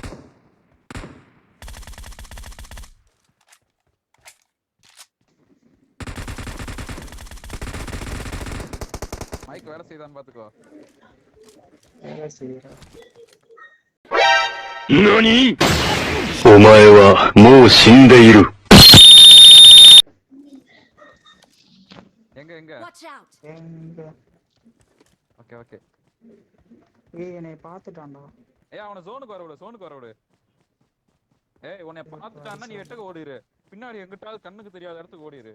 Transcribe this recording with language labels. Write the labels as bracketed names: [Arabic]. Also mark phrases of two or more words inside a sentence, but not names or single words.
[Tamil] மைக் வேலை செய்தான்னு பாத்துக்கோ. வேலை செய்யறா. [Japanese] 何? お前はもう死んでいる。 [Tamil] எங்க எங்க ஓகே. ஏய் என்னை பார்த்துட்டான்டா. ஏய் அவனை ஜோனுக்கு வர விடு. ஏய் உன்னை பார்த்துட்டான்னா நீ வெட்டக்கு ஓடிரு. பின்னாடி எங்கிட்டாவது கண்ணுக்கு தெரியாத இடத்துக்கு ஓடிரு.